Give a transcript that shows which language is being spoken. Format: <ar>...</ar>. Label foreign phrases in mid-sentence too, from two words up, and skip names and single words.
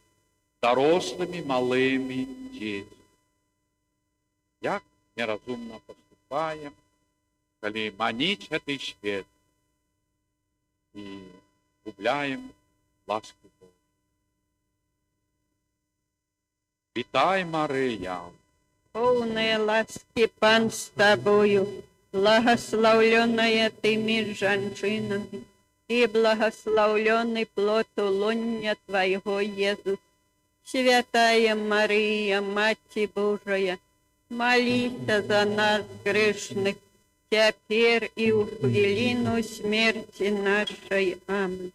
<uk>Дорослими малими дітьми. Як нерозумно поступаємо, коли манить цей світ і губляємо ласку Божу. Вітай, Марія!</uk> <ru>Полная ласки Пан с тобою, благословленная ты между женщинами, и благословленный плод лоня Твоего, Иисус. Святая Мария, Мать Божия, молись за нас грешных, теперь и в хвилину смерти нашей. Аминь.</ru>